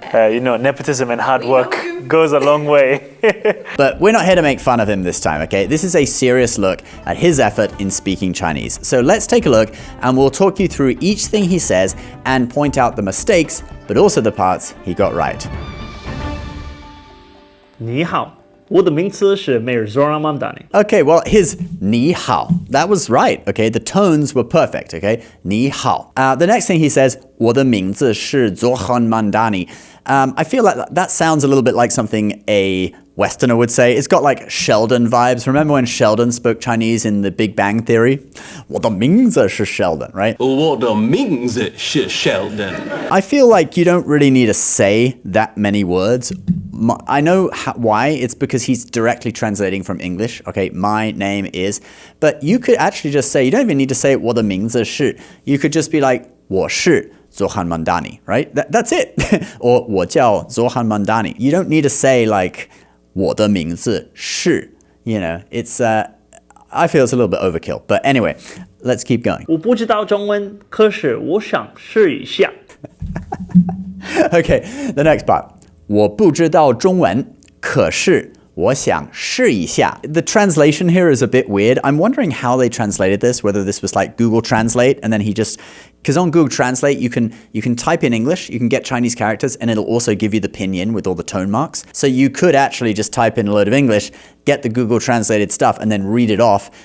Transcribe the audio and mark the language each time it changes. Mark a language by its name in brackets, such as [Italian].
[English] Nepotism and hard work goes a long way. But we're not here to make fun of him this time, okay? This is a serious look at his effort in speaking Chinese. So let's take a look, and we'll talk you through each thing he says and point out the mistakes, but also the parts he got right. [Chinese] 你好，我的名字是 Mayor Sora Mamdani。 [English] Okay, well, his [Chinese] 你好, [English] that was right, okay? The tones were perfect, okay? [Chinese] 你好. [English] The next thing he says, [Chinese] 我的名字是 [English] Zohan Mandani. I feel like that sounds a little bit like something a Westerner would say. It's got like Sheldon vibes. Remember when Sheldon spoke Chinese in The Big Bang Theory? [Chinese] 我的名字是 Sheldon, right? 我的名字是 Sheldon. [English] I feel like you don't really need to say that many words. I know why. It's because he's directly translating from English. Okay, my name is. But you could actually just say, you don't even need to say [Chinese] 我的名字是. [English] You could just be like [Chinese] 我是 [English] Zohan Mandani, right? That's it. Or [Chinese] 我叫 [English] Zohan Mandani. You don't need to say like [Chinese] 我的名字是. [English] You know, it's I feel it's a little bit overkill. But anyway, let's keep going. [Chinese] 我不知道中文，可是我想试一下。 [English] Okay, the next part. [Chinese] 我不知道中文，可是我想试一下. [English] The translation here is a bit weird. I'm wondering how they translated this, whether this was like Google Translate and then he just... Because on Google Translate, you can type in English, you can get Chinese characters, and it'll also give you the pinyin with all the tone marks. So you could actually just type in a load of English, get the Google translated stuff, and then read it off.